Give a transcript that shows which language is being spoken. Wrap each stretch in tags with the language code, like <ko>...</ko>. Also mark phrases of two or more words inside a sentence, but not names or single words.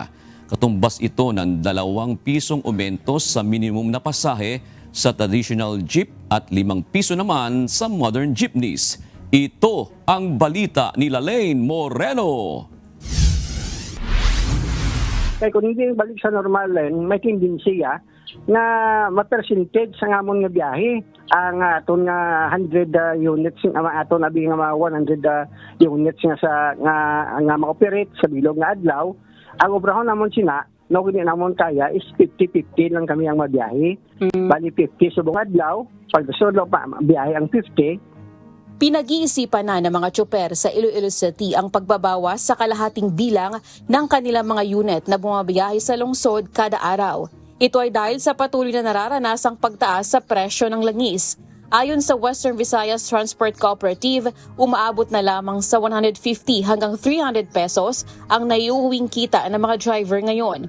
<tl>Katumbas ito ng 2 pisong aumento sa minimum na pasahe sa</tl> <en>traditional jeep</en> <tl>at 5 piso naman sa</tl> <en>modern jeepneys.</en> <tl>Ito ang balita ni Lalaine Moreno. Kaya kung hindi balik sa normal lane,</tl> <hil>may tendensiya na ma-percentage sa ngamon nga biyahe. Ang aton nga 100 units, aton abi nga 100 units nga sa nga ma-operate sa bilog nga adlaw. Ang obrahon namon sina, no kung namon kaya is 50-50 lang kami ang mabiyahe. Bali 50 subong adlaw, pag solo pa biyahe ang 50.</hil> <tl>Pinag-iisipan na ng mga tsoper sa Iloilo City ang pagbabawas sa kalahating bilang ng kanilang mga unit na bumabiyahe sa lungsod kada araw. Ito ay dahil sa patuloy na nararanasang pagtaas sa presyo ng langis. Ayon sa Western Visayas Transport Cooperative, umaabot na lamang sa 150 hanggang 300 pesos ang naiuwing kita ng mga driver ngayon.</tl>